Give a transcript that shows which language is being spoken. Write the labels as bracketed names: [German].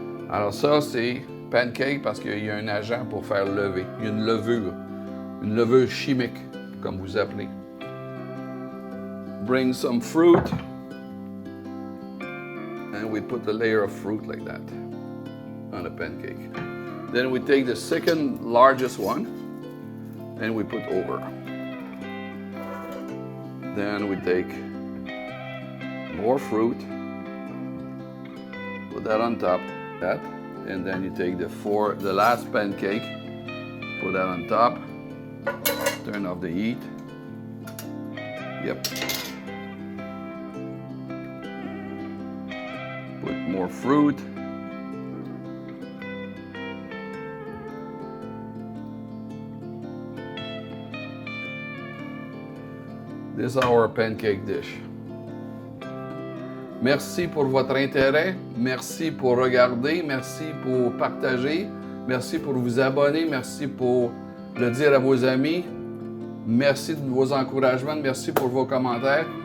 [French] Alors ça, c'est pancake parce qu'il y a un agent pour faire lever. Il y a une levure chimique, comme vous appelez. [English] Bring some fruit, and we put a layer of fruit like that on a pancake. Then we take the second largest one and we put over. Then we take more fruit, put that on top, and then you take the last pancake, put that on top, turn off the heat. Yep. Put more fruit. This is our pancake dish. [French] Merci pour votre intérêt, merci pour regarder, merci pour partager, merci pour vous abonner, merci pour le dire à vos amis, merci de vos encouragements, merci pour vos commentaires.